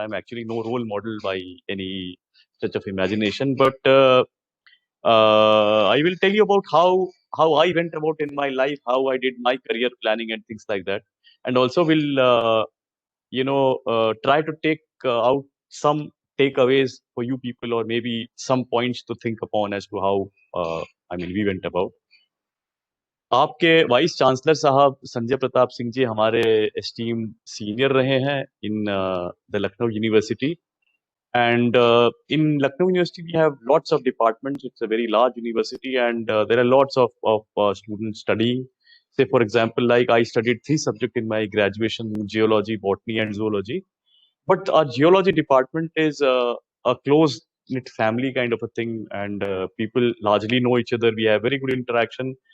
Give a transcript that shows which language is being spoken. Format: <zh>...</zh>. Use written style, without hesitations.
<en>I'm actually no role model by any stretch of imagination, but I will tell you about how I went about in my life, how I did my career planning and things like that, and also will try to take out some takeaways for you people, or maybe some points to think upon as to how we went about.</en> <hi>आपके vice chancellor साहब संजय प्रताप सिंह जी हमारे esteem senior रहे हैं</hi> <en>In the Lucknow university. And in Lucknow University, we have lots of departments. It's a very large university, and there are lots of students studying. Say, for example, like I studied 3 subjects in my graduation: geology, botany, and zoology. But our geology department is a close-knit family kind of a thing, and people largely know each other. We have very good interaction.</en>